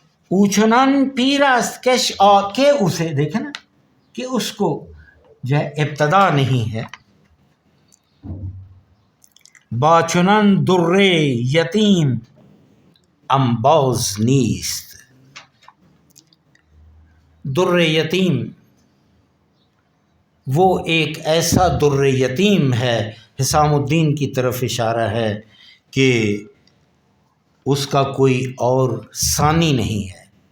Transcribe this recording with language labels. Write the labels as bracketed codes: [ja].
[fa] اوچنان پیر است کش [ur] کہ اسے دیکھیں نا کہ اس کو جو ہے ابتدا نہیں ہے. [fa] باچنان در یتیم انباز نیست. [ur] در یتیم وہ ایک ایسا در یتیم ہے، حسام الدین کی طرف اشارہ ہے کہ اس کا کوئی اور ثانی نہیں ہے.